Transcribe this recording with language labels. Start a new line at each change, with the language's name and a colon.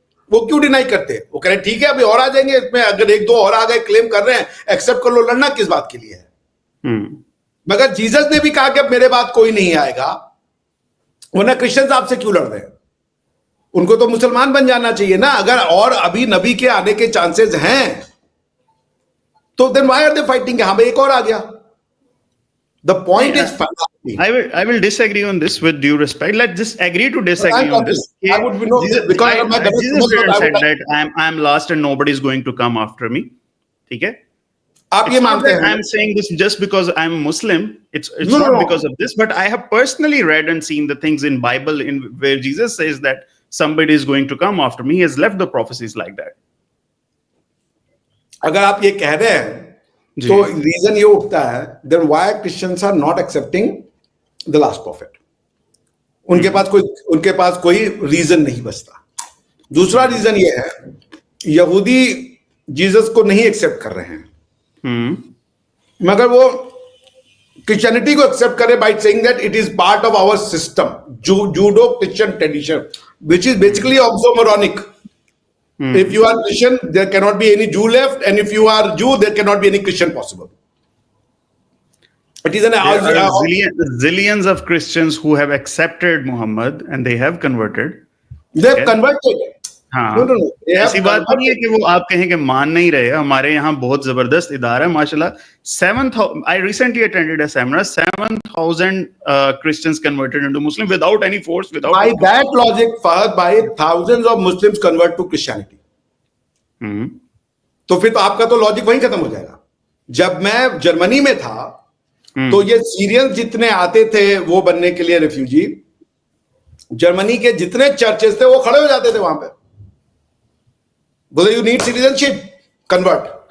Urdu: وہ کیوں ڈینائی کرتے؟ وہ کہہ رہے ٹھیک ہے ابھی اور آ جائیں گے, اس میں اگر ایک دو اور آ گئے کلیم کر رہے ہیں ایکسپٹ کر لو, لڑنا کس بات کے لیے ہے؟ مگر جیسس نے بھی کہا کہ اب میرے بعد کوئی نہیں آئے گا, ورنہ کرسچنز آپ سے کیوں لڑ رہے ہیں؟ ان کو تو مسلمان بن جانا چاہیے نا. اگر اور ابھی نبی کے آنے کے چانسز ہیں تو
English: then why are they fighting?
Urdu: ہاں بھائی ایک اور آ گیا.
English: The point is I will disagree on this with due respect. Let's just agree to disagree on this. I would know because Jesus didn't said that I'm lost and nobody is going to come after me.
Urdu: ٹھیک ہے, آپ یہ مانتے ہیں.
English: I'm saying this just because I'm Muslim. It's not because of this, but I have personally read and seen the things in Bible in where Jesus says that somebody is going to come after me. He has left the prophecies like that.
Urdu: اگر آپ یہ کہہ رہے ہیں تو reason یہ اٹھتا ہے
English: then why Christians are not accepting the last prophet.
Urdu: ان کے پاس کوئی ریزن نہیں بچتا. دوسرا ریزن یہ ہے یہودی جیسس کو نہیں ایکسپٹ کر رہے ہیں, مگر وہ کرسچینٹی کو ایکسپٹ کرے by seeing that it is part of our system, judo Christian tradition
English: which is basically oxymoronic. If you are Christian, there cannot be any Jew left, and if you are Jew, there cannot be any Christian possible. It is an zillions of Christians who have accepted Muhammad and they have converted. They have converted.
Urdu: ہاں, ایسی بات نہیں ہے کہ وہ آپ کہیں کہ مان نہیں رہے. ہمارے یہاں بہت زبردست ادارہ ہے ماشاء اللہ.
English: I recently attended a seminar. 7,000 Christians converted into Muslim without any force, without. By that logic, Fahad bhai, thousands of Muslims convert to Christianity.
Urdu: تو پھر تو آپ کا تو لاجک وہیں ختم ہو جائے گا. جب میں جرمنی میں تھا تو یہ سیرینز جتنے آتے تھے وہ بننے کے لیے ریفیوجی, جرمنی کے جتنے چرچز تھے وہ کھڑے ہو جاتے تھے وہاں پہ, بولے یو نیڈ سٹیزنشپ, کنورٹ.